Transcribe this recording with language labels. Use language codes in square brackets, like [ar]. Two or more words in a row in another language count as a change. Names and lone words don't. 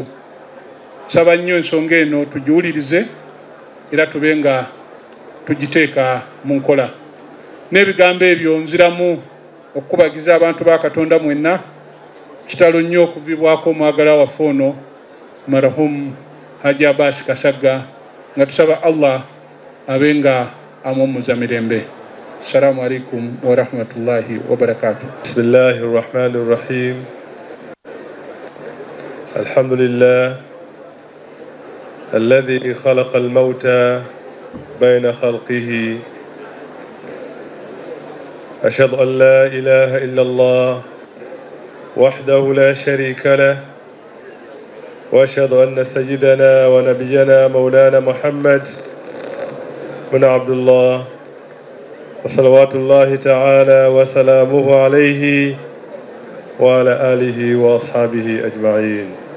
[lg] Saba nnyo ensonga eno tugiwulirize era tube nga tugiteeka mu nkola. N'ebigambo ebyo nziramu okukubagiza abantu ba Katonda mwenna, kitalo nnyo okuvibwako omwagala waffe ono marhum Haji Abbas Kasagga, nga tusaba Allah abe nga amwommuza mirembe. [ar] السلام عليكم ورحمة الله وبركاته. بسم الله الرحمن الرحيم. Alhamdulillah الذي خلق الموت بين خلقه. أشهد أن لا إله إلا الله وحده لا شريك له، وأشهد أن سيدنا ونبينا مولانا محمد بن عبد الله وصلوات الله تعالى وسلامه عليه وعلى آله وأصحابه أجمعين.